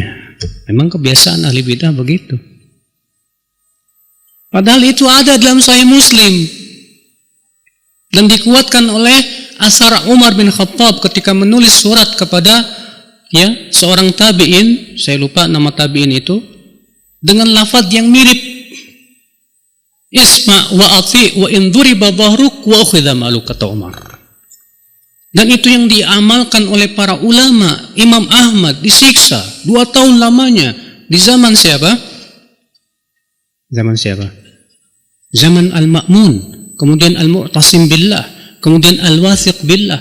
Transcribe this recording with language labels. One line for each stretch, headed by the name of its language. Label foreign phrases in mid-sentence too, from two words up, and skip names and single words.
Indonesian: Memang kebiasaan ahli bidah begitu. Padahal itu ada dalam Sahih Muslim. Dan dikuatkan oleh asar Umar bin Khattab ketika menulis surat kepada seorang tabi'in, saya lupa nama tabi'in itu, dengan lafaz yang mirip.
Arabic: اسمع وأطع وإن ضرب ظهرك وأخذ مالك,
Indonesian: kata Umar. Dan itu yang diamalkan oleh para ulama. Imam Ahmad disiksa 2 tahun lamanya. Di zaman siapa? Zaman Al-Ma'mun, kemudian Al-Mu'tasim billah, kemudian Al-Wathiq billah.